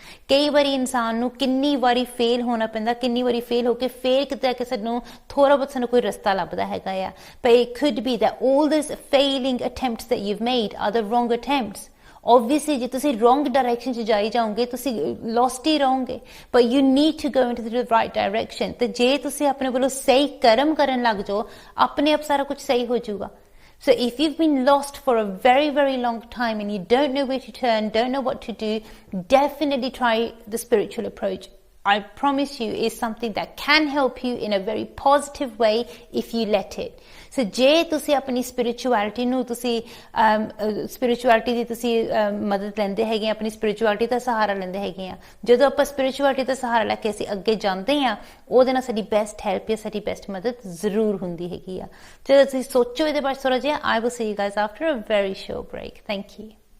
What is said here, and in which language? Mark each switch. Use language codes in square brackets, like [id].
[pa] ਕਈ ਵਾਰੀ ਇਨਸਾਨ ਨੂੰ ਕਿੰਨੀ ਵਾਰੀ ਫੇਲ ਹੋਣਾ ਪੈਂਦਾ, ਕਿੰਨੀ ਵਾਰੀ ਫੇਲ ਹੋ ਕੇ ਫੇਰ ਕਿਤੇ ਕਿ ਸਾਨੂੰ ਥੋੜਾ ਬਹੁਤ ਸਾਨੂੰ ਕੋਈ ਰਸਤਾ ਲੱਭਦਾ ਹੈਗਾ ਆ। [en] But it could be that all those failing attempts that you've made are the wrong attempts. Obviously [pa] ਜੇ ਤੁਸੀਂ [en] wrong direction [pa] 'ਚ ਜਾਈ ਜਾਓਗੇ ਤੁਸੀਂ [en] lost [pa] ਹੀ ਰਹੋਗੇ, [en] but you need to go into the right direction. [pa] ਤੇ ਜੇ ਤੁਸੀਂ ਆਪਣੇ ਵੱਲੋਂ ਸਹੀ ਕਰਮ ਕਰਨ ਲੱਗ ਜਾਓ ਆਪਣੇ ਆਪ ਸਾਰਾ ਕੁਝ ਸਹੀ ਹੋ ਜਾਊਗਾ. [en] So if you've been lost for a very, very long time and you don't know where to turn, don't know what to do, definitely try the spiritual approach. I promise you is something that can help you in a very positive way if you let it. [pa] So ਜੇ ਤੁਸੀਂ ਆਪਣੀ spirituality ਨੂੰ ਤੁਸੀਂ spirituality ਦੀ ਤੁਸੀਂ ਮਦਦ ਲੈਂਦੇ ਹੈਗੇ, ਆਪਣੀ spirituality ਦਾ ਸਹਾਰਾ ਲੈਂਦੇ ਹੈਗੇ ਆ, ਜਦੋਂ ਆਪਾਂ spirituality ਦਾ ਸਹਾਰਾ ਲੈ ਕੇ ਅਸੀਂ ਅੱਗੇ ਜਾਂਦੇ ਆ ਉਹਦੇ ਨਾਲ ਸਾਡੀ best help ਜਾਂ ਸਾਡੀ best ਮਦਦ ਜ਼ਰੂਰ ਹੁੰਦੀ ਹੈਗੀ ਆ. ਜਦੋਂ ਤੁਸੀਂ ਸੋਚੋ ਇਹਦੇ ਬਾਰੇ ਥੋੜਾ ਜਿਹਾ, [en] I will see you guys after a very short break. Thank you.